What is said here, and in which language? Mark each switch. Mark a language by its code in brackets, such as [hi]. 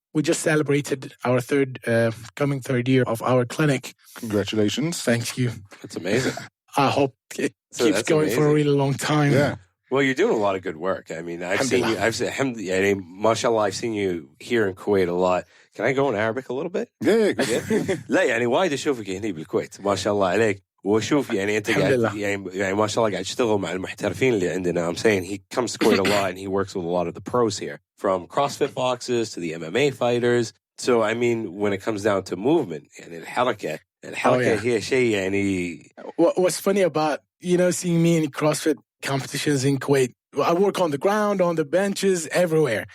[en] We just celebrated our coming third year of our clinic. Congratulations. Thank you. That's amazing. I hope it keeps going for a really long time. Yeah. Well, you're doing a lot of good work. I mean, I've seen you, mashallah, I've seen you here in Kuwait a lot. Can I go in Arabic a little bit? Yeah. [ar] لا يعني وايد اشوفك هنا بالكويت ما شاء الله عليك واشوف يعني انت قاعد يعني ما شاء الله قاعد تشتغل مع المحترفين اللي عندنا. [en] I'm saying he comes to Kuwait a lot and he works with a lot of the pros here, from CrossFit boxes to the MMA fighters. So I mean, when it comes down to movement and [ar] الحركة هي شيء يعني. [en] What's funny about seeing me in CrossFit competitions in Kuwait, I work on the ground, on the benches, everywhere.